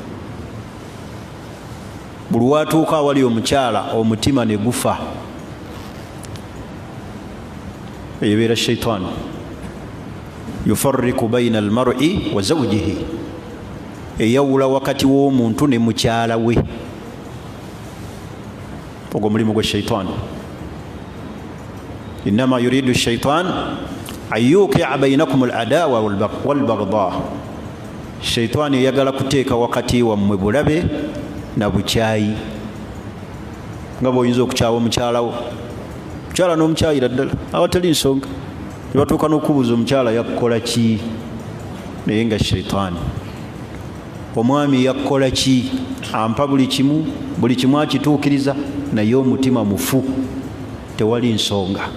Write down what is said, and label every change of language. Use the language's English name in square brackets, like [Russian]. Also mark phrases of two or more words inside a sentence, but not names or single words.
[Ganda] buli watuuka awali omukyala omutima ne gufa eyebeera shaitani [Arabic] يفرق بين المرء وزوجه [Ganda] eyawula wakati w'omuntu ne mukyala we ogwo mulimu gwa shaitani [Arabic] إنما يريد الشيطان أن يوقع بينكم العداوة والبغضاء [Ganda] shaitani eyagala kuteeka wakati wammwe bulabe na bukyayi nga bw'oyinza okukyawa omukyalawo mukyala n'omukyayira ddala awatali nsonga ne batuuka n'okubuuza omukyala yakukola ki naye nga shaitani omwami yakukola ki ampa buli kimu akituukiriza naye omutima mufu tewali nsonga